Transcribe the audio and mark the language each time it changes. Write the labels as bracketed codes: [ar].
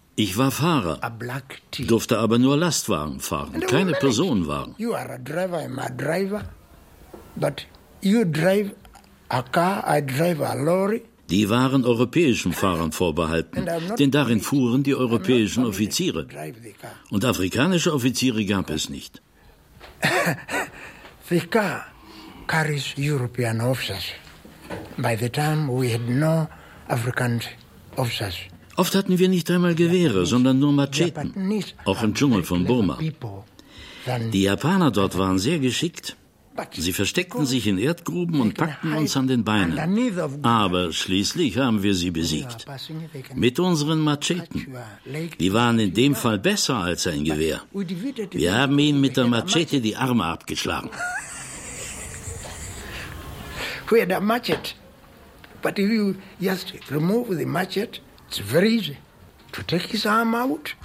[de] Ich war Fahrer, durfte aber nur Lastwagen fahren, keine Personenwagen. [en] You are a driver, I'm a driver, but you drive a car, I drive a lorry. [de] Die waren europäischen Fahrern vorbehalten, denn darin fuhren die europäischen Offiziere. Und afrikanische Offiziere gab es nicht. [en] The car carries European officers. By the time we had no African officers. [de] Oft hatten wir nicht einmal Gewehre, sondern nur Macheten, auch im Dschungel von Burma. Die Japaner dort waren sehr geschickt. Sie versteckten sich in Erdgruben und packten uns an den Beinen. Aber schließlich haben wir sie besiegt. Mit unseren Macheten. Die waren in dem Fall besser als ein Gewehr. Wir haben ihnen mit der Machete die Arme abgeschlagen. [en] We had a machete. But if you just remove the machete, it's very easy to take his arm out.